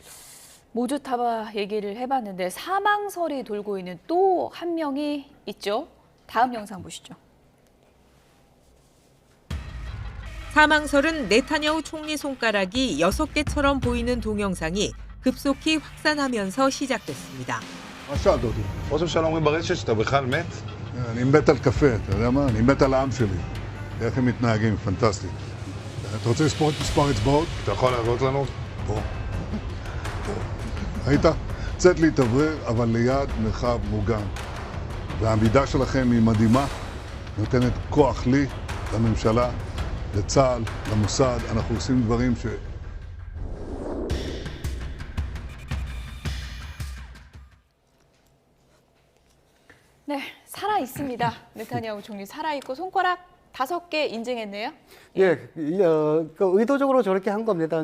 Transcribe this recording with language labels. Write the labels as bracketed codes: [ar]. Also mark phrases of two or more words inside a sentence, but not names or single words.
[ko] 모주타바 얘기를 해봤는데 사망설이 돌고 있는 또 한 명이 있죠. 다음 영상 보시죠. 사망설은 네타냐후 총리 손가락이 6개처럼 보이는 동영상이 급속히 확산하면서 시작됐습니다. [he] מה שאלת אותי? ראש הממשלה אומרים ברשת שאתה בכלל מת? אני מת על קפה, אתה יודע מה? אני מת על העם שלי. איך הם מתנהגים, פנטסטי. אתה רוצה לספור את מספר אצבעות? אתה יכול להראות לנו? פה. ראית? צאת להתאוורר, אבל ליד מרחב מוגן. והעמידה שלכם היא מדהימה, נותנת כוח לי, לממשלה, לצה"ל, למוסד. אנחנו עושים דברים ש... [ko] 네, 살아 있습니다. 네타냐후 총리 살아 있고 손가락 5개 인증했네요. 예, 그 의도적으로 저렇게 한 겁니다.